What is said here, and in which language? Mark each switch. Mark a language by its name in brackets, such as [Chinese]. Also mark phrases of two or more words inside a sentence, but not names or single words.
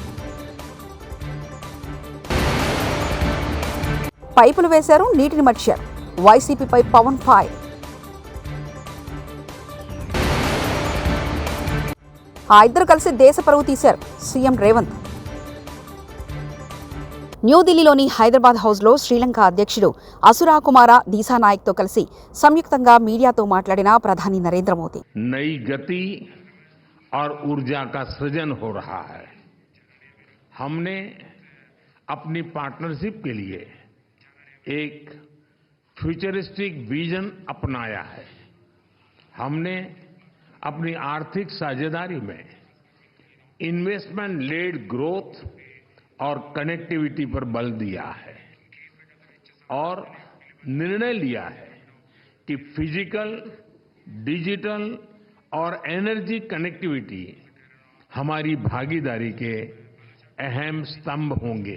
[Telugu] పైపులు వేశారు, నీటిని మర్చారు. వైసీపీపై పవన్ ఫైర్. ఆ ఇద్దరు కలిసి దేశ పరువు తీశారు సీఎం రేవంత్. న్యూఢిల్లీలోని హైదరాబాద్ హౌస్లో శ్రీలంక అధ్యక్షుడు असुरा कुमार दिसानायकతో కలిసి సంయుక్తంగా మీడియాతో మాట్లాడిన ప్రధాని నరేంద్ర మోదీ. [Hindi] नई गति और ऊर्जा का सृजन हो रहा है. हमने अपनी पार्टनरशिप के लिए एक [English] futuristic vision [Hindi] अपनाया है. हमने अपनी आर्थिक साझेदारी में [English] investment led growth [Hindi] और कनेक्टिविटी पर बल दिया है और निर्णय लिया है कि [English] physical, digital [Hindi] और [English] energy connectivity [Hindi] हमारी भागीदारी के अहम स्तंभ होंगे.